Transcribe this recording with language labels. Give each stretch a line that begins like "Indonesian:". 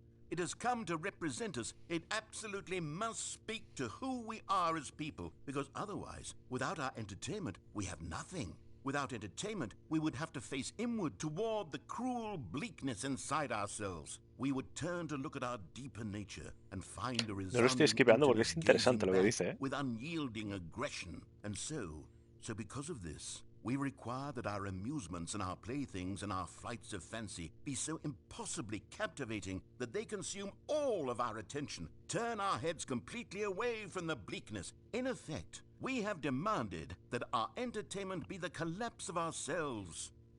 English: It has come to represent us. It absolutely must speak to who we are as people, because otherwise, without our entertainment, we have nothing. Without entertainment, we would have to face inward toward the cruel bleakness inside ourselves. We would turn to look at our deeper nature and find a
Spanish: No lo estoy skipeando porque es interesante lo que dice, ¿eh?
English: With unyielding aggression. And so because of this, we require that our amusements and our playthings and our flights of fancy be so impossibly captivating that they consume all of our attention, turn our heads completely away from the bleakness. In effect, we have demanded that our entertainment be the collapse of ourselves.